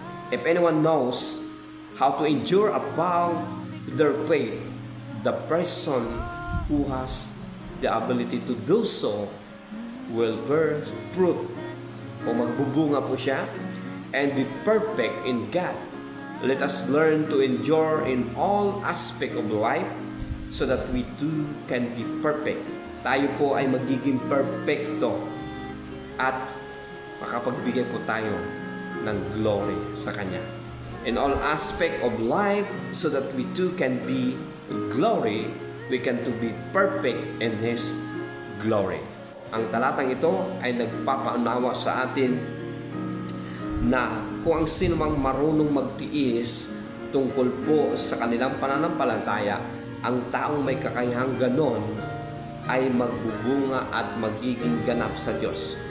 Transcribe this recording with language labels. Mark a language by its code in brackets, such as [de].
[en] If anyone knows how to endure above their faith, the person who has the ability to do so will bear fruit [tl] o magbubunga po siya [en] and be perfect in God. Let us learn to endure in all aspect of life so that we too can be perfect. [tl] Tayo po ay magiging perfecto at makapagbigay po tayo ng glory sa Kanya. [en] In all aspect of life so that we too can be glory, we can to be perfect in His glory. [tl] Ang talatang ito ay nagpapaunawa sa atin na kung ang sino mang marunong magtiis tungkol po sa kanilang pananampalataya, ang taong may kakayahang ganon ay magbubunga at magiging ganap sa Diyos.